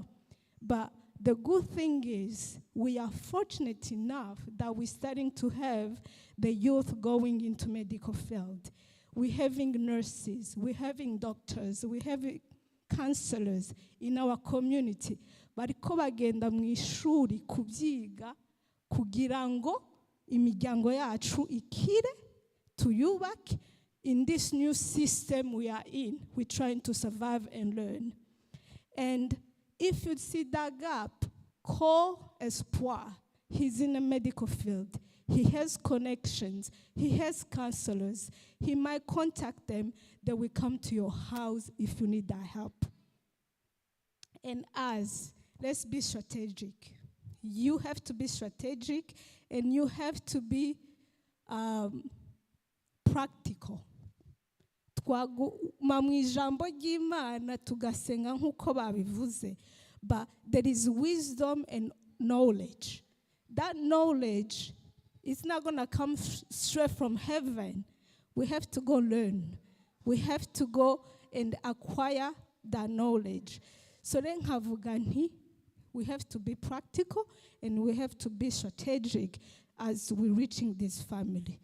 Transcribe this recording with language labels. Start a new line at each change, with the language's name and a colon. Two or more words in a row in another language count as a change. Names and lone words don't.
English: But the good thing is, we are fortunate enough that we're starting to have the youth going into medical field. We're having nurses, we're having doctors, we're having counselors in our community.
Rundi: Bariko bagenda mu ishuri kubyiga kugira ngo imiryango yacu ikire tuyubake.
English: In this new system we are in, we're trying to survive and learn. And if you see that gap, call Espoir. He's in the medical field. He has connections. He has counselors. He might contact them. They will come to your house if you need that help. And let's be strategic. You have to be strategic, and you have to be practical.
Rundi: twaguma mu ijambo ry'Imana tugasenga nk'uko babivuze,
English: but there is wisdom and knowledge. That knowledge is not going to come straight from heaven. We have to go learn. We have to go and acquire that knowledge. So then we have to be practical and we have to be strategic as we're reaching this family.